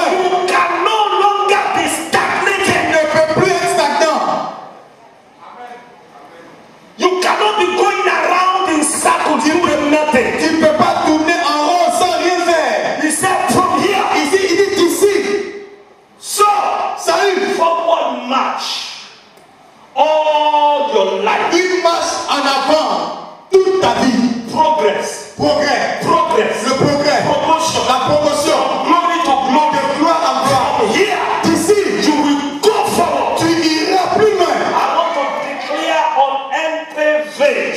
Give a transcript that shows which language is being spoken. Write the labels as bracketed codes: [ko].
[en] You can no longer be stagnated. [fr] tu ne peux plus être stagnant. [en] You cannot be going around in circles doing nothing. [fr] Tu ne peux pas tourner en rond sans rien faire. [en] He said from here. [fr] Ici, il dit d'ici. [en] So, [fr] Salut. [en] forward march all your life. [fr] Une marche en avant toute ta vie. [en] Progress. [fr] Progrès. [en] Progress. [fr] Le progrès. [en] Promotion. [fr] La promotion. [en] Glory to glory. [fr] De gloire en gloire. [en] Here, [fr] D'ici, [en] you will go forward. [fr] tu iras plus loin. [en] I want to declare on MPV.